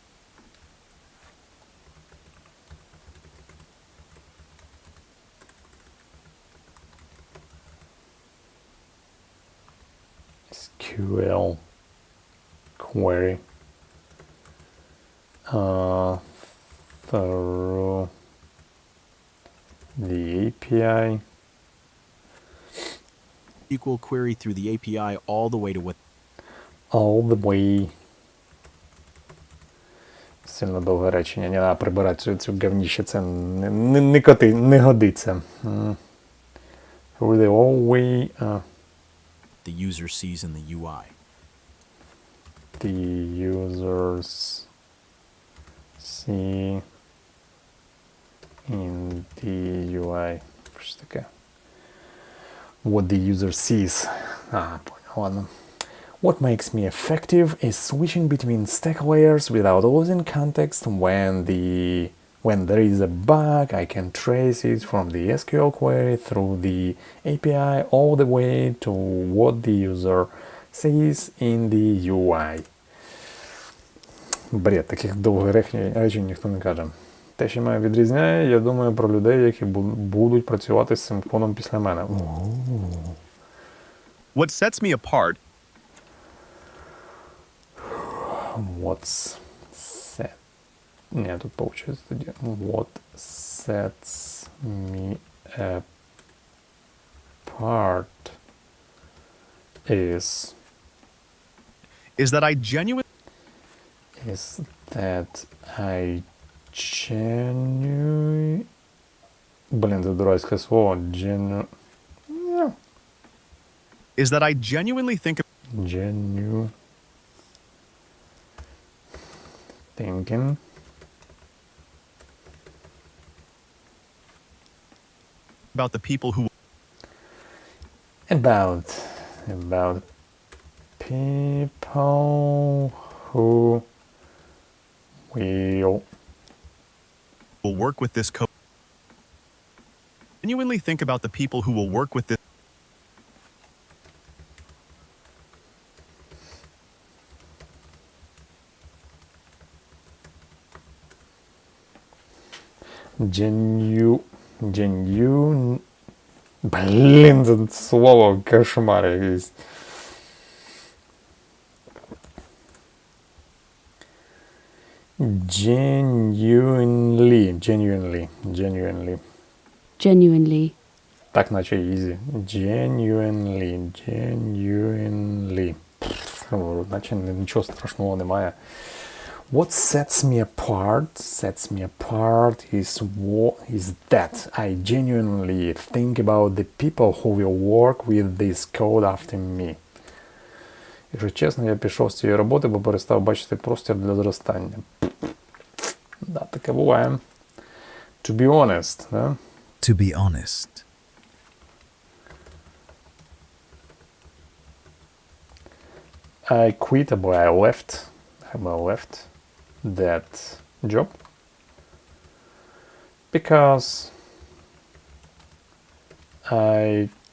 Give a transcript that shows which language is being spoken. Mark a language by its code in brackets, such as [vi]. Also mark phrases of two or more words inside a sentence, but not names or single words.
[en] SQL query through the API. SQL query through the API all the way to what? All the way. [uk] Сильно довге речення. Не треба прибирати цю говніще. Це не годиться. [en] Through the all way. The user sees in the UI. The users see in the UI. [uk] Що таке? [en] What the user sees. [ru] Понял, ладно. [en] What makes me effective is switching between stack layers without losing context. When there is a bug, I can trace it from the SQL query through the API all the way to what the user sees in the UI. [uk] Бред, таких довгих речень ніхто не каже. Те, що мене відрізняє, я думаю про людей, які будуть працювати з цим кодом після мене. [en] What sets me apart [uk] Ні, тут получается тоді. [en] What sets me apart is that I genuinely [uk] Блін, це дурацьке слово. [en] Is that I genuinely think thinking about the people who about people who will work with this code. Genuinely think about the people who will work with this. [uk] Блін, це слово кошмар якийсь. [en] Genuinely. [uk] Так, наче [en] easy. Genuinely. [uk] Наче нічого страшного немає. [en] What sets me apart is that I genuinely think about the people who will work with this code after me. [uk] Якщо чесно, я пішов з цієї роботи, бо перестав бачити простір для зростання. Да, таке буває. [en] To be honest, да? To be honest. I quit, або I left that job Because I